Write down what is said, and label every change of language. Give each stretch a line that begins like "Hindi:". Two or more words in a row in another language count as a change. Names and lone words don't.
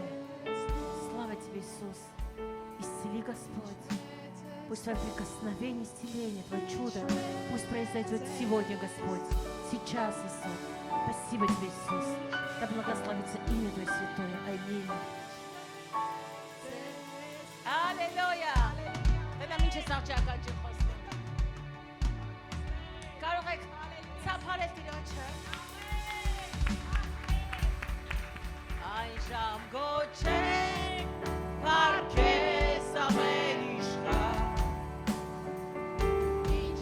Russian: Слава Тебе, Иисус. Исцели, Господь. Пусть Твое прикосновение, исцеление, Твое чудо, пусть произойдет сегодня, Господь. Сейчас, Иисус. Спасибо Тебе, Иисус. Да благословится имя Твое святое. Аминь. Аллилуйя.
Armenian: Դա ինչ է սաղջական ջի խոսում։ Կարող եք ծափարել Տիրոջը։ Այժմ գոչենք Պարքես ամեն իշխան։ Ինչ